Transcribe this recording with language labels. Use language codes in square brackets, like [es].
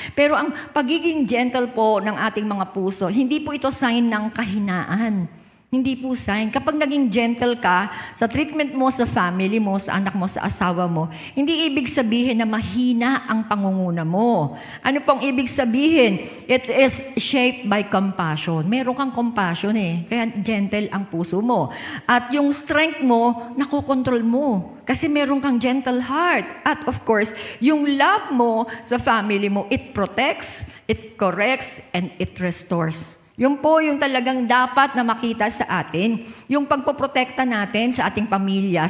[tl] Pero ang pagiging gentle po ng ating mga puso, hindi po ito sign ng kahinaan. Hindi po sign. Kapag naging gentle ka sa treatment mo sa family mo, sa anak mo, sa asawa mo, hindi ibig sabihin na mahina ang pangunguna mo. Ano pong ibig sabihin? [en] It is shaped by compassion. [tl] Meron kang compassion kaya gentle ang puso mo. At yung strength mo, nakokontrol mo. Kasi meron kang gentle heart. [en] At of course, yung love mo sa family mo, it protects, it corrects, and it restores. [tl] Yung po yung talagang dapat na makita sa atin, yung pagpoprotekta natin sa ating pamilya.